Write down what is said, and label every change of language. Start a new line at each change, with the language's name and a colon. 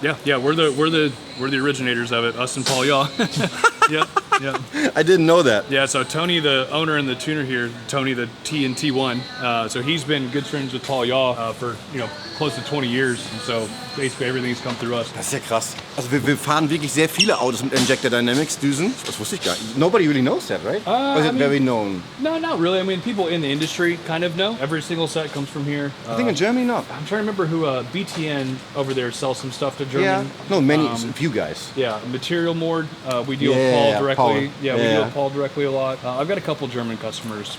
English: Yeah, we're the originators of it. Us and Paul Yaw. Yeah. I didn't know that. Yeah, so Tony, the owner and the tuner here, Tony, the T and T1. So he's been good friends with Paul Yaw for close to 20 years. And so basically everything's come through us.
German: Das ist ja krass. Also wir fahren wirklich sehr viele Autos mit Injector Dynamics Düsen. Das wusste ich gar nicht.
English: Nobody really knows that, right? Or is it very known? No, not really. I mean, people in the industry kind of know. Every single set comes from here. I think in Germany not. I'm trying to remember who BTN over there sells some stuff to Germany. Yeah. No, a few guys. Yeah, Material Mord. We deal with Paul directly. Paul. Yeah, we deal with Paul directly a lot. I've got a couple German customers.